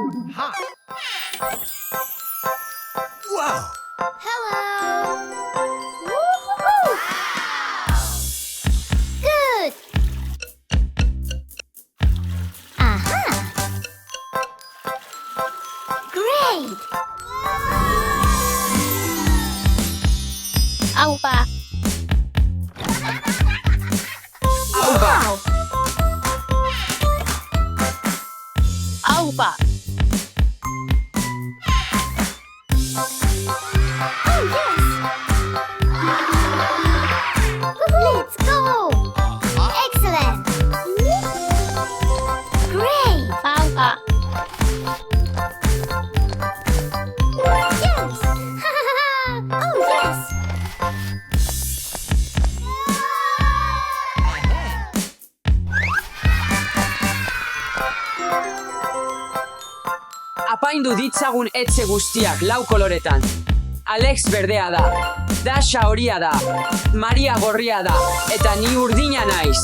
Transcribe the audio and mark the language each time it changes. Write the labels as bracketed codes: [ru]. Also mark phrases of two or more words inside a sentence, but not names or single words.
[en] Wow! Hello! Woo-hoo-hoo! Good! Aha! Great! Aupa. Wow! Aupa. Oh, yes! Let's go! Excellent! Great! Aupa. Yes! Oh, yes! [eu] Apaindu ditzagun etxe guztiak lau koloretan. Alex berdea da, Dasha horia da, Maria gorria da, eta ni urdina naiz.